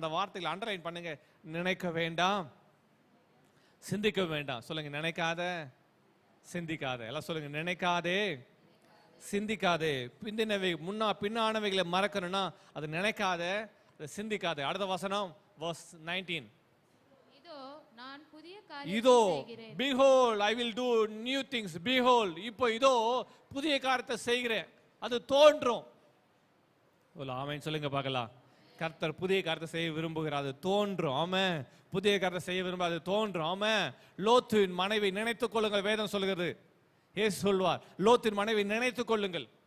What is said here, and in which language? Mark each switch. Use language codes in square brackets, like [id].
[ta] அந்த வார்த்தைகளை அண்டர்லைன் பண்ணுங்க. நினைக்க வேண்டாம், சிந்திக்க வேண்டாம். சொல்லுங்க, நினைக்காத, சிந்திக்காத. எல்லாம் சொல்லுங்க, நினைக்காதே, சிந்திக்காதே. பின்னானவைகளை மறக்கணும்னா அது நினைக்காத, சிந்திக்காத. அடுத்த வசனம் [en] verse 19. [ta] இதோ நான் புதிய இதோ, காரியத்தை செய்கிறேன். [en] behold I will do new things. [ta] behold, இப்போ இதோ புதிய காரியத்தை செய்கிறேன். அது தோன்றும். ஆமென் சொல்லுங்க பார்க்கலாம். கர்த்தர் புதிய காரியத்தை செய்ய விரும்புகிறார், அது தோன்றும். ஆமென். புதிய காரியத்தை செய்ய விரும்ப, அது தோன்றும். ஆமென். லோத்தின் மனைவி நினைத்துக் கொள்ளுங்கள், வேதம் சொல்கிறது. இயேசு சொல்வார், லோத்தின் மனைவி நினைத்துக் கொள்ளுங்கள்.